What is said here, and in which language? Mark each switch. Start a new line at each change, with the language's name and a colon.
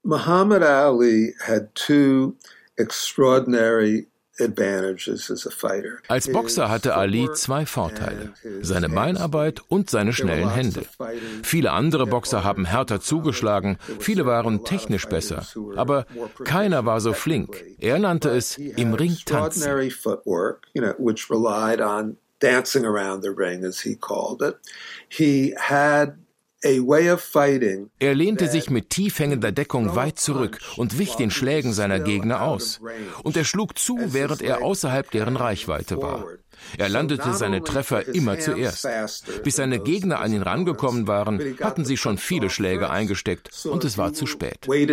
English: Muhammad Ali had two extraordinary advantages as a fighter.
German: Als Boxer hatte Ali zwei Vorteile: seine Beinarbeit und seine schnellen Hände. Viele andere Boxer haben härter zugeschlagen, viele waren technisch besser, aber keiner war so flink. Er nannte es im Ring tanzen.
English: Which relied on dancing around the ring, as he called it. He had a way of fighting.
German: Er lehnte sich mit tiefhängender Deckung weit zurück und wich den Schlägen seiner Gegner aus. Und er schlug zu, während er außerhalb deren Reichweite war. Er landete seine Treffer immer zuerst. Bis seine Gegner an ihn rangekommen waren, hatten sie schon viele Schläge eingesteckt und es war zu spät.